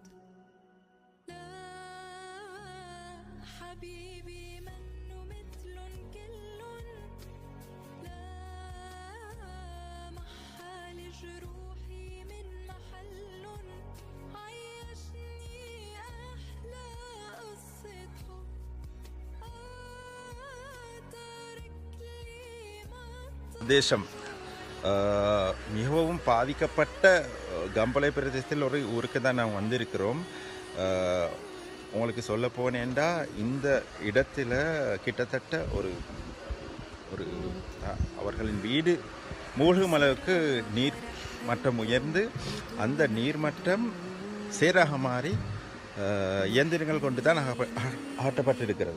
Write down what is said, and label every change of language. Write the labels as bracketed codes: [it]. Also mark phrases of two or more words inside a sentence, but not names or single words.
[ar] لا حبيبي منه مثلن كلن، لا محال جروحي من محلن، عيشني أحلى قصة حب، تارك لي مطرح. [ta] தேசம் மிகவும் பாதிக்கப்பட்ட கம்பளை பிரதேசத்தில் ஒரு ஊருக்கு தான் நாம் வந்திருக்கிறோம். உங்களுக்கு சொல்ல போனேன்டா, இந்த இடத்துல கிட்டத்தட்ட ஒரு ஒரு அவர்களின் வீடு மூழ்கும் அளவுக்கு நீர் மட்டம் உயர்ந்து, அந்த நீர்மட்டம் சேராக மாறி இயந்திரங்கள் கொண்டு தான் ஆட்டப்பட்டிருக்கிறது.